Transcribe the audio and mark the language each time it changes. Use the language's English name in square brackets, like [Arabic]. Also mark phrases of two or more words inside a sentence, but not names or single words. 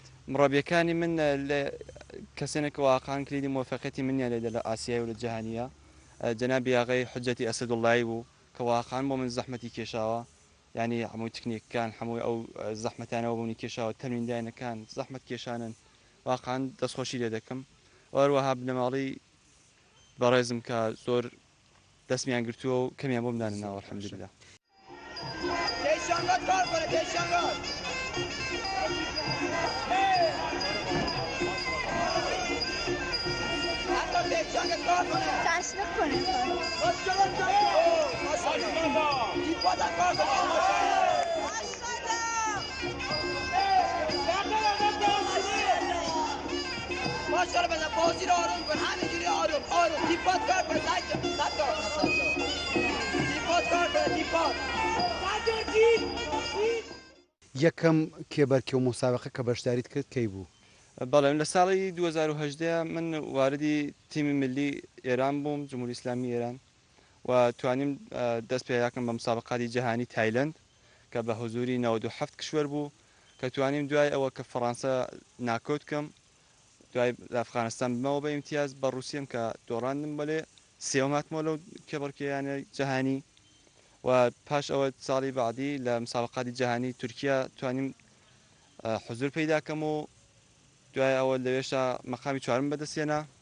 [Central Kurdish] مڕەبیەکانی من لە کەسێنێک واقعان کلیدی موفقەتی منیان لێدە لە ئاسیای و لە جەهانیە جەنابی ئاغای حوجەتی ئەسەدوڵڵایی بوو کە واقعان بۆ من زەحمەتی کێشاوە، ینی هەمووی تکنیکەکان هەمووی ئەو زەحمەتانەوە بوونی کێشاوە تەمریندایەکان زەحمەت کێشانن واقعان دەستخۆشی لێ دەکەم. وەروەها بنەماڵی بەڕێزم کە زۆر دەستمیان گرتووە و کەمیان بۆ بدانناوە الحەمدولله. [Persian] تشویق کنه ماشاءالله بزن بازی رو آروم کن، همینجوری آروم آروم تیپات کار کنه تیپات کار کنه تیپات [Central Kurdish] یەکەم کێبەرکێ و مسابقە کە بەشداریت کرد کەی بوو؟ بەڵێ لە ساڵی 2010 من واردی تیمی ملی ئێران بووم، جمهوری ئیسلامی ئێران، و توانیم دەست پێیاکەم بە مسابقاتی جەهانی تایلند کە بە حوزوری 97 کشوەر بوو کە توانیم دوای ئەوە کە فەڕەنسا ناکۆت کەم دوای ئەفغانستان بمەوە بە ئیمتیاز بە رووسیم کە دۆڕاندم بەلێ سێوەم هاتمەوە لەو کێبەرکێیانە جەهانی و پاش ئەوە ساڵی بعدی لە مسابقاتی جەهانی تورکیا توانیم حوزور پەیداکەم و دوای ئەوە لەوێشە مەقامی چوارم بەدەستێنا.